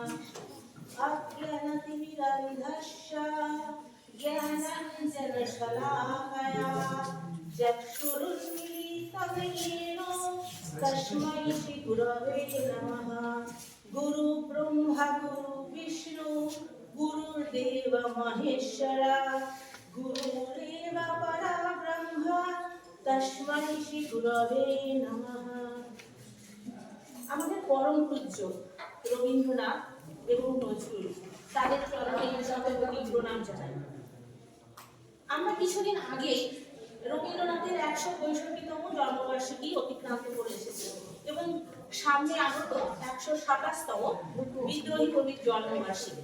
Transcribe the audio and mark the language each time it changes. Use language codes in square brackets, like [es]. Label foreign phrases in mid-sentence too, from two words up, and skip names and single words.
[sa] अज्ञानतिमिरन्धस्य ज्ञानाञ्जनशलाकया चक्षुरुन्मीलितं येन तस्मै श्रीगुरवे नमः। गुरु ब्रह्मा गुरु विष्णु गुरुर्देव महेश्वरा गुरुरेव परब्रह्म तस्मै श्री गुरवे नमः। [bn] আমাদের পরম পূজ্য রবীন্দ্রনাথ এবং নজরুল তাদের চরণে প্রণাম জানাই। আমরা কিছুদিন আগে রবীন্দ্রনাথের ১৬৫তম জন্মবার্ষিকী অতিক্রান্ত করে এসেছি এবং সামনে আগত ১২৭তম বিদ্রোহী কবির জন্মবার্ষিকী।